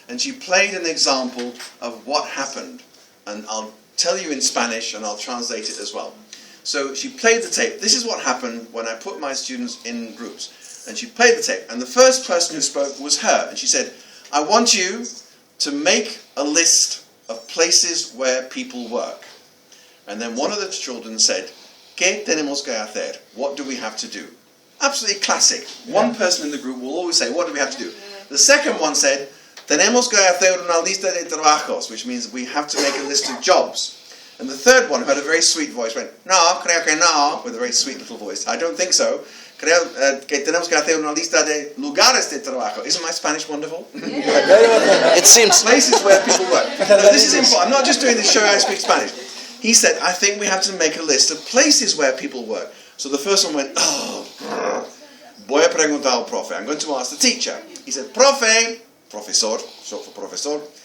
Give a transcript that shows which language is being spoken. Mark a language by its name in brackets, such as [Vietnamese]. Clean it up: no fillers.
[English] And she played an example of what happened. And I'll tell you in Spanish and I'll translate it as well. So she played the tape. This is what happened when I put my students in groups. And she played the tape. And the first person who spoke was her. And she said, I want you to make a list of places where people work. And then one of the children said, [Spanish] ¿Qué tenemos que hacer? [English] What do we have to do? Absolutely classic. One person in the group will always say, what do we have to do? The second one said, [Spanish] tenemos que hacer una lista de trabajos, [English] which means we have to make a list of jobs. And the third one, who had a very sweet voice, went, [Spanish] no, creo que no, [English] with a very sweet little voice. I don't think so. [Spanish] Creo que tenemos que hacer una lista de lugares de trabajo. [English] Isn't my Spanish wonderful? It seems. Places where people work. No, this is important. I'm not just doing this show I speak Spanish. He said, I think we have to make a list of places where people work. So the first one went, oh, [Spanish] voy a preguntar al profe. [English] I'm going to ask the teacher. He said, profe, profesor, short for professor.